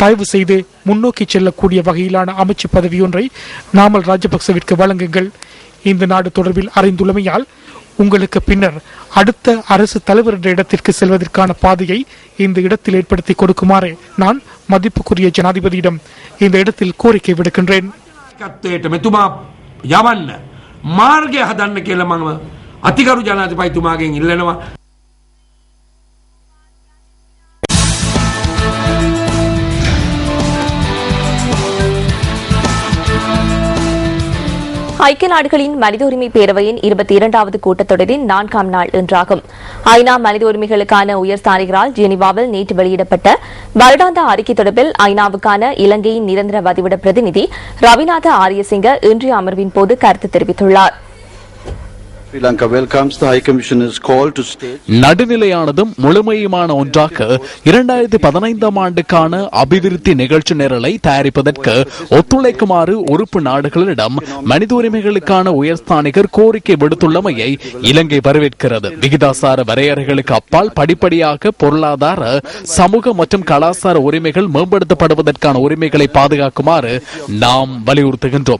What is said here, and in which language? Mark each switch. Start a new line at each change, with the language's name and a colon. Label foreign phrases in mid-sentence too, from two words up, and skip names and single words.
Tamil: தயவு செய்து முன்னோக்கி செல்லக்கூடிய வகையிலான அமைச்சு பதவி ஒன்றை நாமல் ராஜபக்சவிற்கு வழங்குங்கள். இந்த நாடு தொடர்பில் அறிந்துள்ளமையால் உங்களுக்கு பின்னர் அடுத்த அரசு தலைவர் என்ற இடத்திற்கு செல்வதற்கான பாதையை இந்த இடத்தில் ஏற்படுத்தி கொடுக்குமாறு நான் மதிப்புக்குரிய ஜனாதிபதியிடம் இந்த இடத்தில் கோரிக்கை விடுக்கின்றேன்.
Sinhala: මෙතුමා යවන්න මාර්ගය හදන්න කියලා මම අතිගරු ජනාධිපතිතුමාගෙන් ඉල්ලනවා.
Tamil: ஐக்கிய நாடுகளின் மனித உரிமை பேரவையின் 22வது கூட்டத்தொடரின் 4ஆம் நாள் இன்றாகும். ஐநா மனித உரிமைகளுக்கான உயர்ஸ்தானிகரால் ஜெனீவாவில் நேற்று வெளியிடப்பட்ட வருடாந்த அறிக்கை தொடர்பில் ஐநாவுக்கான இலங்கையின் நிரந்தர வதிவிட பிரதிநிதி ரவிநாத ஆரியசிங்க இன்றைய அமர்வின் போது கருத்து தெரிவித்துள்ளார்.
English: Sri Lanka welcomes the High Commissioner's call to state.
Tamil: நடுநிலையானதும் முழுமையுமான ஒன்றாக 2015ஆம் ஆண்டுக்கான அபிவிருத்தி நிகழ்ச்சி நிரலை தயாரிப்பதற்கு ஒத்துழைக்குமாறு உறுப்பு நாடுகளிடம் மனித உரிமைகளுக்கான உயர்ஸ்தானிகர் கோரிக்கை விடுத்துள்ளமையை இலங்கை வரவேற்கிறது. விகிதாசார வரையறைகளுக்கு அப்பால் படிப்படியாக பொருளாதார, சமூக மற்றும் கலாச்சார உரிமைகள் மேம்படுத்தப்படுவதற்கான உரிமைகளை பாதுகாக்குமாறு நாம் வலியுறுத்துகின்றோம்.